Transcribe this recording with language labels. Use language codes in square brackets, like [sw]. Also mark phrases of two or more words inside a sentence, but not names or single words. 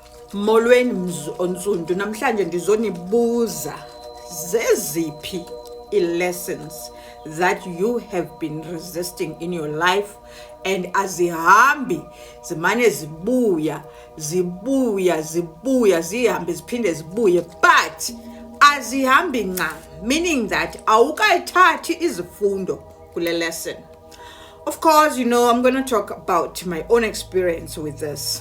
[xh] Molweni onsundu, namhlanje ndizonibuza zeziphi [en] lessons that you have been resisting in your life [xh] and azihambi zimane zibuya zihambe ziphinde zibuye but azihambi nca, [en] meaning that [xh] awukayithathi izifundo kule lesson. [en] Of course, you know, I'm going to talk about my own experience with this.